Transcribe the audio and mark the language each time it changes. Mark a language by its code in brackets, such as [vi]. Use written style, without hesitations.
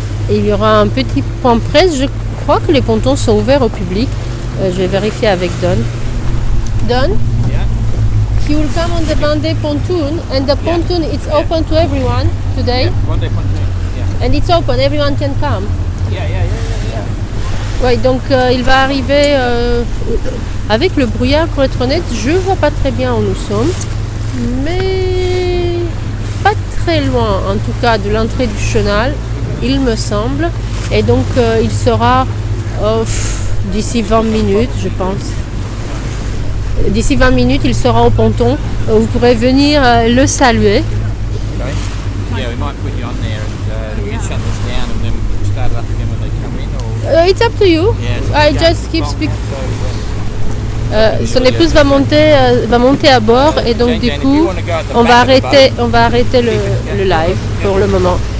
[fr] Il y aura un petit point presse. Je crois que les pontons sont ouverts au public. Je vais vérifier avec Don. Don? [en] Yeah. He will come on the Vendée pontoon, and the pontoon is open to everyone today. Vendée pontoon. Yeah. And it's open, everyone can come. Yeah. [fr] Ouais, donc il va arriver avec le brouillard, pour être honnête, je vois pas très bien où nous sommes, mais pas très loin en tout cas de l'entrée du chenal, il me semble, et donc il sera d'ici 20 minutes, je pense. D'ici 20 minutes, il sera au ponton, vous pourrez venir le saluer. [en] Okay. Yeah, we might put you on there and we can shut this down and then start it up again when they come in. Or... It's up to you. Yeah, I just keep speaking. So, [fr] son épouse va monter à bord et donc du coup on va arrêter le live pour le moment.